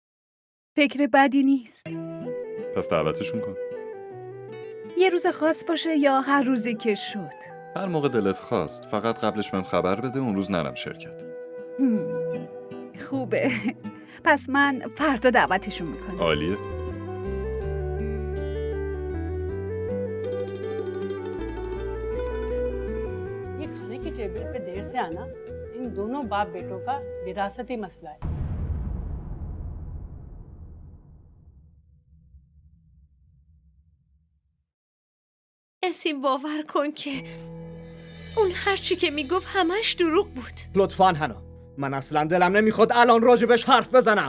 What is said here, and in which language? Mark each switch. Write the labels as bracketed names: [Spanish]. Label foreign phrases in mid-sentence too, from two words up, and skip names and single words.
[Persian] فکر بدی نیست. پس دعوتشون کن. یه روز خاص باشه یا هر روزی که شد؟ هر موقع دلت خواست، فقط قبلش بهم خبر بده، اون روز نرم شرکت. خوبه. پس من فردا دعوتشون میکنم. عالیه. [Hindi] ये खाने की टेबल पे देर से आना इन दोनों बाप बेटों का विरासती मसला है। [Persian] اسیم باور کن که اون هرچی که میگفت همش دروغ بود. لطفاً هنا، من اصلا دلم نمیخواد الان راجبش حرف بزنم.